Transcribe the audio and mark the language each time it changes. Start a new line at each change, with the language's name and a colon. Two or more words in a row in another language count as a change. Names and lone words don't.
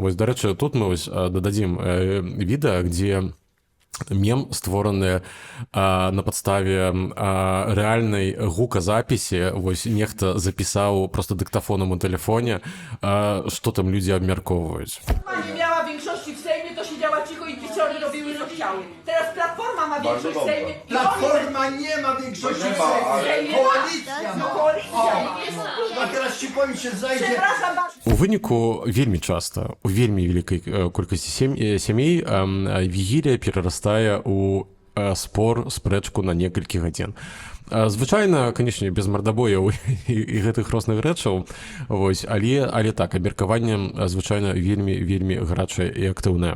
Belarusian: Вось дарэчы, тут мы ось дададзім відэа, дзе мем створаны на падставе рэальнай гуказапіси. Вось нехта запісаў просто дыктафонам у тэлефоне, што там людзі абмяркоўваюць.
Polish: Nie miała większości w Sejmie, to siedziała cicho i piciorny robiły co chciały. Teraz Platforma ma większość w Sejmie. Platforma nie ma większości w Sejmie. Koalicja ma. A teraz ci powiem, się znajdzie... Przepraszam bardzo.
Belarusian: У выніку вельмі часта у вельмі вялікай колькасці сямей вігілія перарастае у спор, спрэчку на некалькі гадзін. Звычайна, канешне, без мардабояў і гэтых розных рэчаў, вось, але так, абмеркаванне звычайна вельмі гарачае і актыўнае.